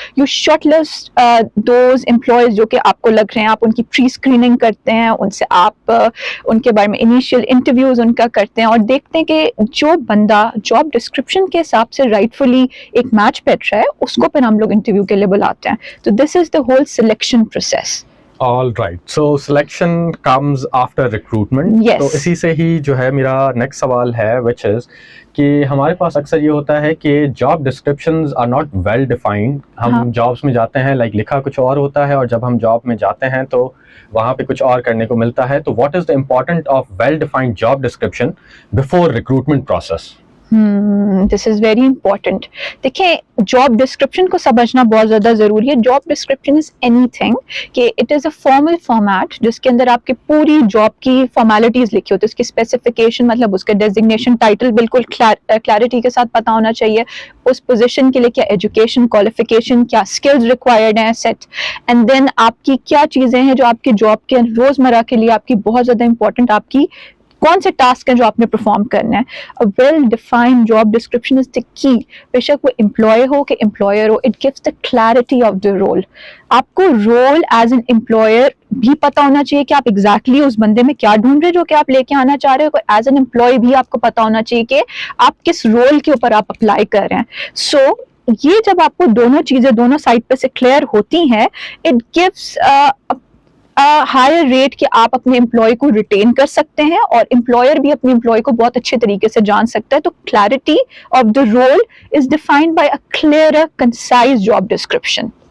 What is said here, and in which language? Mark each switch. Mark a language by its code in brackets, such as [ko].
[en] you short list those [ur] employers جو کہ آپ کو لگ رہے ہیں, آپ ان کی پری اسکریننگ کرتے ہیں, ان سے آپ ان کے بارے میں انیشیل انٹرویوز ان کا کرتے ہیں, اور دیکھتے ہیں کہ جو بندہ جاب ڈسکرپشن کے حساب سے رائٹفلی ایک میچ پہ ہے اس کو پھر ہم لوگ انٹرویو کے لیے بلاتے ہیں. [en] تو this is the whole selection process. All right. So selection comes after recruitment. Yes. [ur] تو اسی سے ہی جو ہے میرا نیکسٹ سوال ہے, [en] which is [ur] کہ ہمارے پاس اکثر یہ ہوتا ہے کہ job descriptions [en] Are not well defined. [ur] ہم جابس میں جاتے ہیں, لائک لکھا کچھ اور ہوتا ہے, اور جب ہم جاب میں جاتے ہیں تو وہاں پہ کچھ اور کرنے کو ملتا ہے. تو [en] What is the important of well defined job description before recruitment process? This is very important. [ur] دیکھیں, جاب ڈسکرپشن کو سمجھنا بہت زیادہ ضروری ہے. Job description [en] is anything [ur] کہ [en] it is a formal format [ur] جس کے اندر آپ کی پوری جاب کی فارمیلٹیز لکھی ہوتی ہے. اس کی اسپیسیفکیشن, مطلب اس کا ڈیزگنیشن, ٹائٹل بالکل کلیئرٹی کے ساتھ پتہ ہونا چاہیے. اس پوزیشن کے لیے کیا ایجوکیشن, کوالیفیکیشن, کیا اسکلز ریکوائرڈ ہیں سیٹ, [en] and then [ur] آپ کی کیا چیزیں ہیں جو آپ کی جاب کے روزمرہ کے لیے آپ کی بہت زیادہ امپورٹنٹ, آپ کی کون سے ٹاسک ہیں جو آپ نے پرفارم کرنا ہے. [en] Well defined job description is the key. [ur] بے شک وہ امپلائی ہو کہ employer ہو, [en] It gives the clarity of the role. [ur] آپ کو رول [en] as an employer [ur] بھی پتا ہونا چاہیے کہ آپ ایگزیکٹلی اس بندے میں کیا ڈھونڈ رہے جو کہ آپ لے کے آنا چاہ رہے ہو. [en] as an employee [ur] بھی آپ کو پتا ہونا چاہیے کہ آپ کس رول کے اوپر آپ اپلائی کر رہے ہیں. سو یہ جب آپ کو دونوں چیزیں دونوں سائڈ پہ سے کلیئر ہوتی ہیں, [en] it gives higher rate [ur] کہ آپ اپنے امپلائی کو ریٹین کر سکتے ہیں, اور امپلائر بھی اپنے امپلائی کو بہت اچھے طریقے سے جان سکتا ہے. تو [en] Clarity of the role is defined by a clear concise job description.